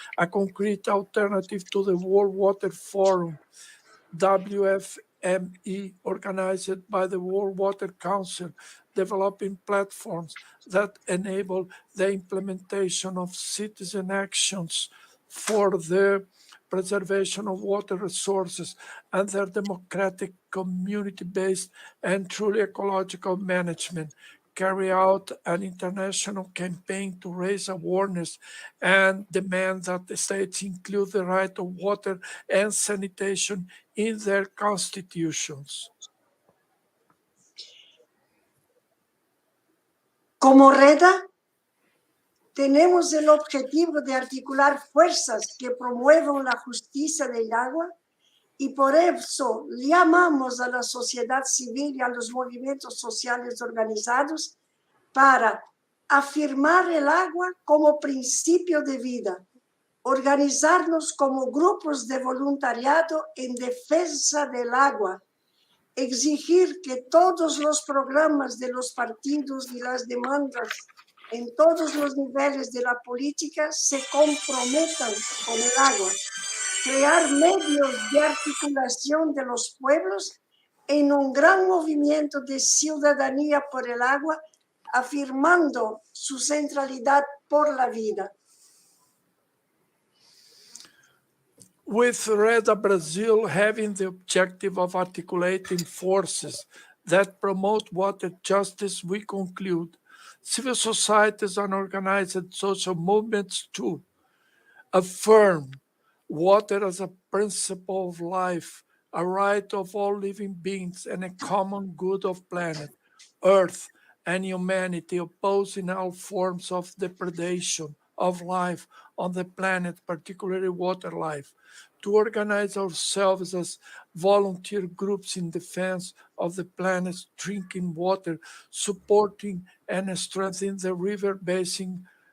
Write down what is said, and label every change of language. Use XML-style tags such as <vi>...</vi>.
<en>A concrete alternative to the World Water Fórum, WFME, organized by the World Water Council, developing platforms that enable the implementation of citizen actions for the preservation of water resources and their democratic, community-based, and truly ecological management. Carry out an international campaign to raise awareness and demand that the states include the right of water and sanitation in their constitutions.</en> <es>Como REDA, tenemos el objetivo de articular fuerzas que promuevan la justicia del agua y por eso llamamos a la sociedad civil y a los movimientos sociales organizados para afirmar el agua como principio de vida, organizarnos como grupos de voluntariado en defensa del agua, exigir que todos los programas de los partidos y las demandas en todos los niveles de la política se comprometan con el agua, crear medios de articulación de los pueblos en un gran movimiento de ciudadanía por el agua, afirmando su centralidad por la vida.</es> <en>With Reda Brazil having the objective of articulating forces that promote water justice, we conclude civil societies and organized social movements to affirm water as a principle of life, a right of all living beings, and a common good of planet, Earth, and humanity, opposing all forms of depredation of life on the planet, particularly water life, to organize ourselves as volunteer groups in defense of the planet's drinking water, supporting and strengthening the river basin</en>